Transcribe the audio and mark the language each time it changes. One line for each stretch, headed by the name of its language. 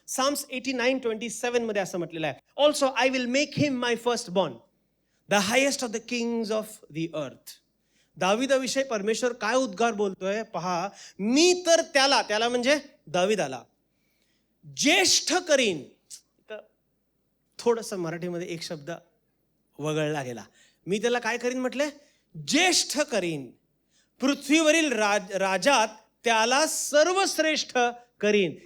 Marathi: Psalms 89:27 मध्ये असं म्हटलेलं आहे.
English: Also I will make him my firstborn, the highest of the kings of the earth.
Marathi: दाविदाविषयी परमेश्वर काय उद्गार बोलतोय पहा. मी तर त्याला म्हणजे दाविदाला ज्येष्ठ करीन. थोडंसं मराठीमध्ये एक शब्द वगळला गेला. मी त्याला काय करीन म्हटले? ज्येष्ठ करीन. पृथ्वीवरील राजात त्याला सर्वश्रेष्ठ करीन.